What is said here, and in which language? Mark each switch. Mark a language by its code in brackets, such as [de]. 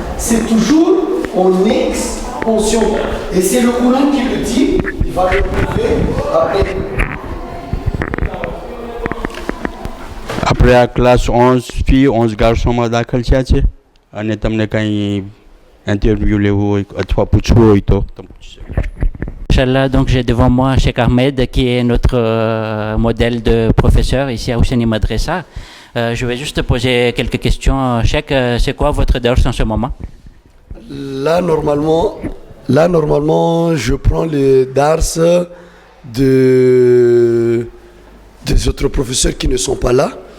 [fr] C'est toujours en expansion. Et c'est le Coran qui le dit, il va le prouver après. [gu] આપણે આ class 11 ગાર્સોમાં દાખલ થયા છે અને તમને કંઈ ઇન્ટરવ્યૂ લેવું હોય અથવા પૂછવું હોય તો તમે પૂછી શકો. [fr] Inch'Allah, donc j'ai devant moi Cheikh Ahmed qui est notre modèle de professeur ici à Husseini Madrasa. Je vais juste poser quelques questions. Cheikh, c'est quoi votre dars en ce moment? Là, normalement, je prends le dars des autres professeurs qui ne sont pas là.